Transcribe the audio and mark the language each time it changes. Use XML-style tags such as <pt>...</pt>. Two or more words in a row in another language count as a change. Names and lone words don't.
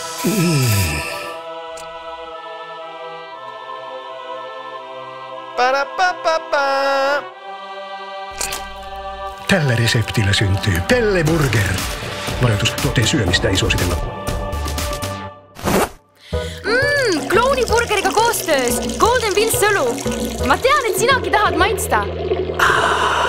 <fi>Tällä reseptillä syntyy Pelle Burger. Varoitus, tuotteen syömistä ei suositella.</fi> <et>Klooniburgeriga koostöös Golden Wheel Sõlu. Ma tean, et sinagi tahad maitsta.</et>